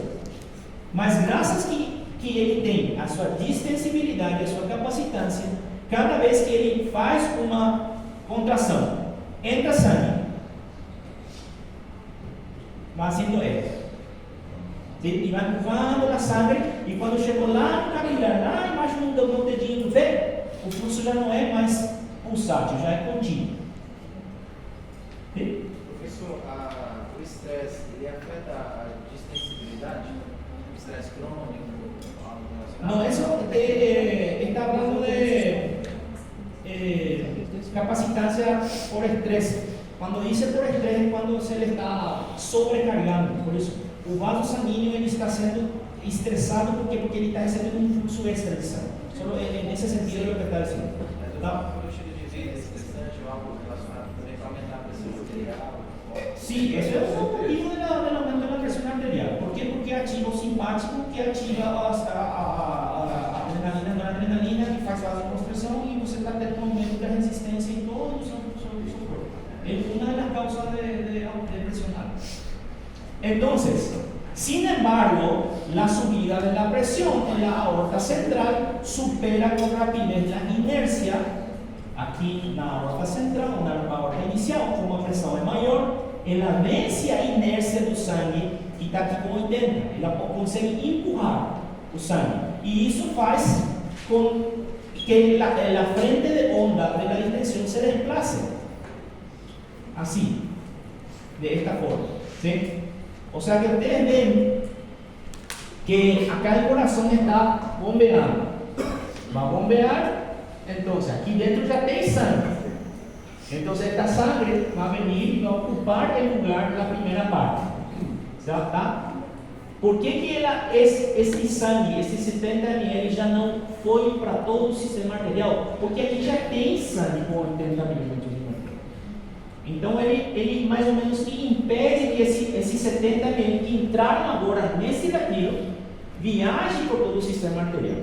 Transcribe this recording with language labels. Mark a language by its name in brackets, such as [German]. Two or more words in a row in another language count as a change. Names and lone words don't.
[Portuguese] Mas graças que ele tem a sua distensibilidade, a sua capacitância, cada vez que ele faz uma contração, entra sangue, vai sendo e vai empurrando a sangre, e quando chegou lá no capilar, lá embaixo no dedinho do pé, o fluxo já não é mais pulsátil, já é contínuo. Professor, o estresse, ele afeta a distensibilidade? O estresse crônico? [Spanish] No, eso está hablando de capacitancia por estrés. Cuando dice por estrés es cuando se le está sobrecargando. Por eso, el vaso sanguíneo ele está siendo estresado porque [Portuguese] ele está recebendo [Spanish] un fluxo extra de sangre. Solo en ese sentido es lo que está diciendo. [Portuguese] ¿Tá? O estilo de vida estressante ou algo relacionado também para aumentar a pressão arterial? [Spanish] Sí, eso es un motivo del aumento de la presión arterial. ¿Por qué? [Portuguese] Porque ativa o simpático, que ativa a adrenalina, que faz vasoconstrição e você está tendo um aumento da resistência em todo o seu corpo. [Spanish] Es una de las causas de presión alta. Entonces, sin embargo, la subida de la presión en la aorta central supera con rapidez la inercia. [Portuguese] Aqui na aorta central, na aorta inicial, como a pressão é maior, ela vence a inércia do sangue que está aqui com 80. Ela consegue empurrar o sangue. E isso faz com que a frente de onda da [Spanish] distensión se desplace. [Portuguese] Assim, [Spanish] de esta forma. ¿Sí? O sea que ustedes ven que acá el corazón está bombeando. Va a bombear. Entonces, aquí dentro ya tem sangre. Entonces, esta sangre va a venir y va a ocupar el lugar de la primera parte. [Portuguese] ¿Tá? Por que esse sangue, esse 70 ml, já não foi para todo o sistema arterial? Porque aqui já tem sangue com 80 milímetros de mercúrio. Então, ele mais ou menos que impede que esses 70 ml que entraram agora nesse gatilho viajem por todo o sistema arterial.